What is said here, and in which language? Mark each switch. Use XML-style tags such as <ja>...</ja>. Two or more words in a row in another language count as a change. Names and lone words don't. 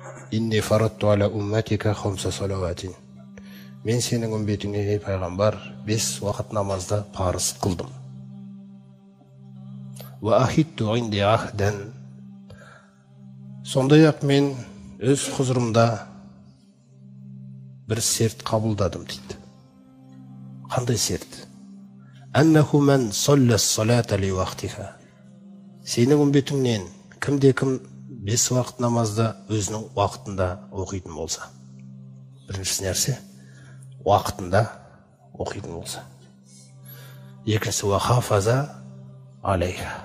<ar>إني فرضت على أمتك خمس صلوات.</ar> <kk>Мен сенің үмбетіңе пайғамбар 5 уақыт намазды парыз қылдым.</kk> <ar>وعهدت عندي عهدا.</ar> <kk>Сондай-ақ мен өз құзырымда бір серт қабылдадым дейді. Қандай серт?</kk> <ar>أنه من صلى الصلاة لوقتها.</ar> <kk>Сенің үмбетіңнен кімде-кім 5 уақыт намазды өзінің уақытында оқитын болса. Біріншісі нәрсе, уақытында оқитын болса.</kk> <ar>Екіншісі, وحافظ عليها.</ar>